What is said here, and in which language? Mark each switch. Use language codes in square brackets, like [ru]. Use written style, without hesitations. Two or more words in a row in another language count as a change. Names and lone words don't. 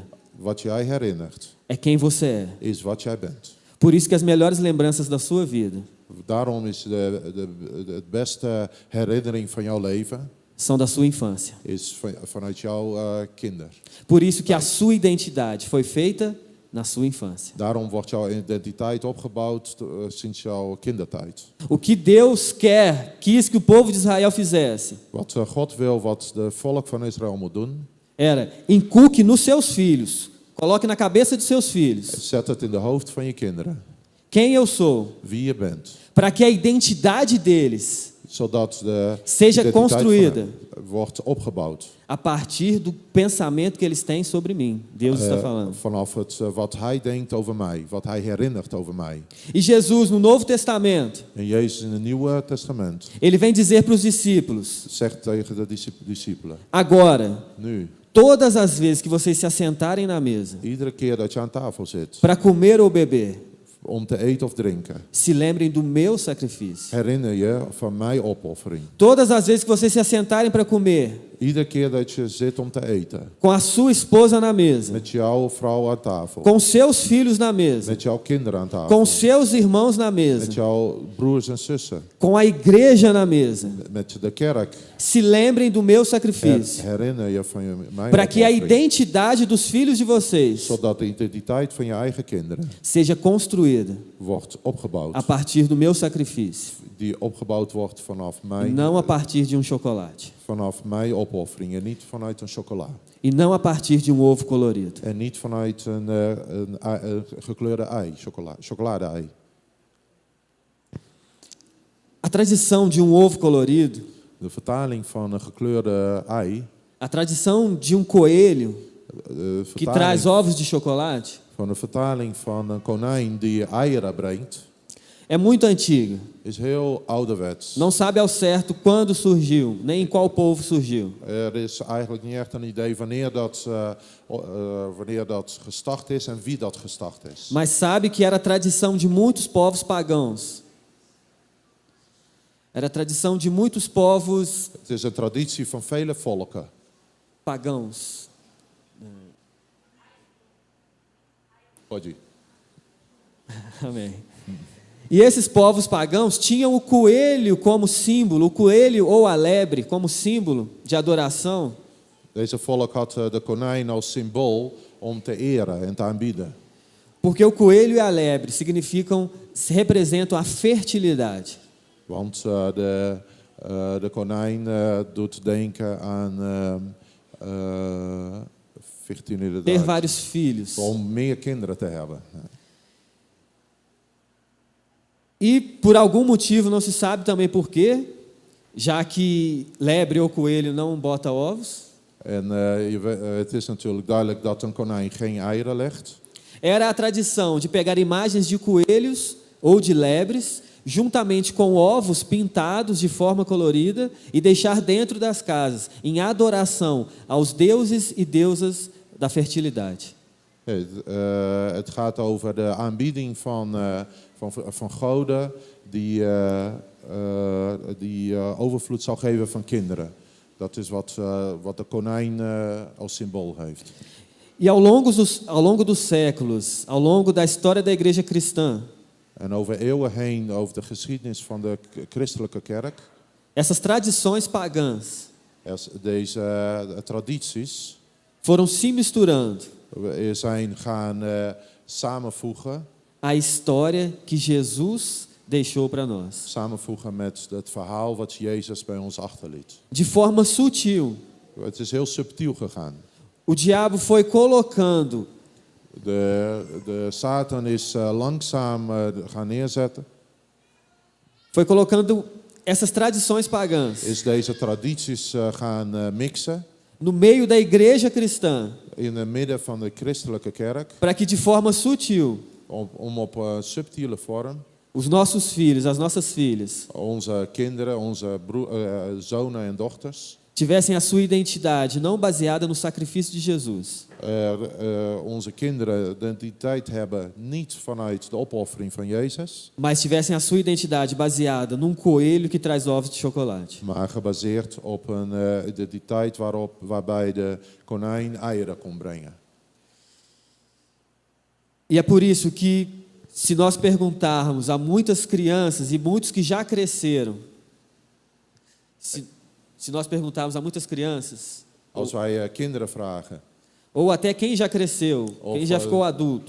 [nl] Wat jij herinnert, [pt] é quem você é. [nl] is wat jij bent. [pt] Por isso que as melhores lembranças da sua vida [nl] Daarom is het beste herinnering van jouw leven [pt] são da sua infância. [nl] is vanuit jouw kinder. [pt] Por isso que a sua identidade foi feita na sua infância. [nl] Daarom wordt jouw identiteit opgebouwd sinds jouw kindertijd. [pt] O que Deus quis que o povo de Israel fizesse, [nl] Wat God wil, wat de volk van Israël moet doen, [pt] era inculque nos seus filhos Coloque na cabeça de seus filhos [nl] Zet het in de hoofd van je kinderen. [pt] quem eu sou, [nl] Wie je bent. [pt] para que a identidade deles [nl] Zodat de [pt] seja [nl] identiteit [pt] construída [nl] van hem wordt opgebouwd. [pt] a partir do pensamento que eles têm sobre mim. Deus está falando. [nl] Vanaf wat hij denkt over mij. Wat hij herinnert over mij. [pt] E Jesus, no Novo Testamento, [nl] En Jezus in het Nieuwe Testament [pt] ele vem dizer para os discípulos: [nl] zegt tegen de discipelen. [pt] agora, [nl] Nu, [pt] todas as vezes que vocês se assentarem na mesa [nl] iedere keer dat je aan tafel zit. [pt] para comer ou beber, [nl] Om te eten of drinken. [pt] se lembrem do meu sacrifício. [nl] Herinner je van mijn opoffering. [pt] Todas as vezes que vocês se assentarem para comer, [nl] Iedere keer dat je zit om te eten. [pt] com a sua esposa na mesa, [nl] Met jouw vrouw aan tafel. [pt] com seus filhos na mesa, [nl] Met jouw kinderen aan tafel. [pt] com seus irmãos na mesa, [nl] Met jouw broers en zussen. [pt] com a igreja na mesa, [nl] Met de kerk. [pt] se lembrem do meu sacrifício, [nl] Herinner je van mijn [pt] para que a [nl] opoffering. [pt] identidade dos filhos de vocês [nl] Zodat de identiteit van je eigen kinderen [pt] seja construída [nl] wordt opgebouwd. [pt] a partir do meu sacrifício, [nl] Die opgebouwd wordt vanaf [pt] e [nl] mijn, [pt] não a partir de um chocolate, [nl] vanaf mijn opoffering. En niet vanuit een chocola. [pt] e não a partir de um ovo colorido. [nl] En niet vanuit een gekleurde ei. Chocolade-ei. [pt] A tradição de um ovo colorido, [nl] De vertaling van een gekleurde ei. [pt] a tradição de um coelho [nl] De [pt] que traz [nl] vertaling [pt] ovos de chocolate, [nl] van de vertaling van een konijn die eieren brengt. [pt] é muito antiga. [nl] Is heel ouderwets. [pt] Não sabe ao certo quando surgiu, nem em qual povo surgiu. [nl] Is eigenlijk niet echt een idee wanneer dat gestart is en wie dat gestart is. [pt] Mas sabe que era a tradição de muitos povos pagãos. Era a tradição de muitos povos [nl] Het is een traditie van vele volken. [pt] pagãos. Pode ir. Amém. E esses povos pagãos tinham o coelho como símbolo, o coelho ou a lebre como símbolo de adoração. [nl] Deze volk had de konijn als symbool om te eren en te aanbieden. [pt] Porque o coelho e a lebre representam a fertilidade. [nl] Want de konijn doet denken aan Ter fertiliteit. [pt] vários filhos. [nl] Om meer kinderen te hebben. [pt] E por algum motivo, não se sabe também por quê, já que lebre ou coelho não bota ovos, [nl] En het is natuurlijk duidelijk dat een konijn geen eieren legt. [pt] era a tradição de pegar imagens de coelhos ou de lebres, juntamente com ovos pintados de forma colorida, e deixar dentro das casas, em adoração aos deuses e deusas da fertilidade. [nl] Het gaat over de aanbieding van goden die overvloed zal geven van kinderen. Dat is wat de konijn als symbool heeft. [pt] E ao longo dos séculos, ao longo da história da igreja cristã, [nl] En over eeuwen heen, over de geschiedenis van de christelijke kerk, [pt] essas tradições pagãs [nl] deze tradities [pt] foram se misturando [nl] zijn gaan samenvoegen. [pt] a história que Jesus deixou para nós. [nl] Samenvoegen met het verhaal wat Jezus bij ons achterliet. [pt] De forma sutil, [nl] Het is heel subtiel gegaan. [pt] o diabo foi colocando [nl] De Satan is langzaam gaan neerzetten. [pt] foi colocando essas tradições pagãs [nl] Is deze tradities gaan mixen [pt] no meio da igreja cristã, [nl] in het midden van de christelijke kerk. [pt] para que de forma sutil [nl] Om op subtiele vorm [pt] os nossos filhos, as nossas filhas, [nl] onze kinderen, onze zonen en dochters, [pt] tivessem a sua identidade não baseada no sacrifício de Jesus, [nl] onze kinderen de identiteit hebben niet vanuit de opoffering van Jezus, [pt] mas tivessem a sua identidade baseada num coelho que traz ovos de chocolate. [nl] maar gebaseerd op een identiteit waarbij de konijn eieren kon brengen. [pt] E é por isso que, se nós perguntarmos a muitas crianças e muitos que já cresceram, se nós perguntarmos a muitas crianças, [nl] Als wij kinderen vragen, [pt] ou até quem já cresceu, quem já ficou adulto,